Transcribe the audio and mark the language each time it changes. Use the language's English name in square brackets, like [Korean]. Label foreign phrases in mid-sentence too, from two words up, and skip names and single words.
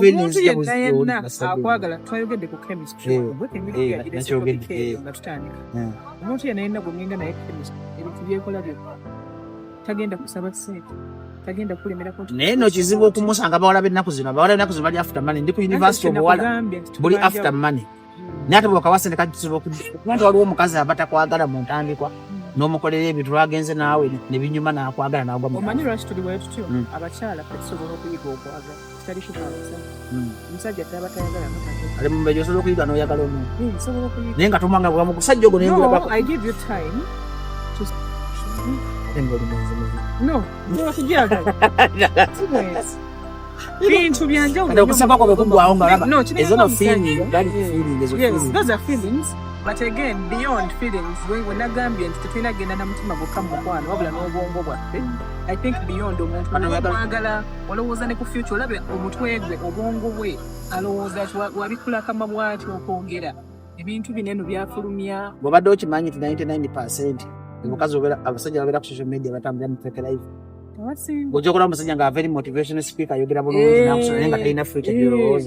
[Ganda] omuntu yenna yenna akwagala twayogedde ku chemistry nga tutandika omuntu yenna yenna gwegenda naye chemistry ebintu byekola byokka tagenda kusaba ssente tagenda kulemerako naye no kizibu okumusanga bawala b'ennaku zino bali [English] after money [Ganda] ndi ku university obuwala buli [English] after money [Ganda] naye ate bwokawasa ne kakizibu okuba waliwo omukazi abatakwagala mu ntandikwa n'omukolera ebintu lwagenze naawe nebinyuma n'akwagala n'agwa mu omanyi lwaki tuli bwe tutyo abakyala tetusobola okuyiga okwagala kitali kikabasa omusajja aba tayagala ali mu mbejo osobola okuyiga n'oyagala omuntu naye nga tomwanga bwa musajja ogwo naye ngulabako [English] I give you time to no [Ganda] okujagala bintu byanjawulo okusaba kwabe kugwawo nga laba ezo no feeling [English] those are feelings. But again, beyond feelings, when [Ganda] nagambye nti tetulina genda na mutima gwokka mu mukwano wabula n'obwongo bwaffe, [English] I think beyond [Ganda] omuntu mwagala olowooza ne ku future olabe omutwe gwe obwongo bwe alowooza wabikulakama bw'atyo okwogera ebintu bineno byafulumya bw'obadde okimanyi nti 99% omukazi abasajja babeera ku [English] social media [Ganda] batambulira mu [English] fake life [Ganda] bw'ojja okola omusajja nga [English] very motivational speaker [Ganda] ayogera bulungi nakusoma naye nga talina future gyolowooza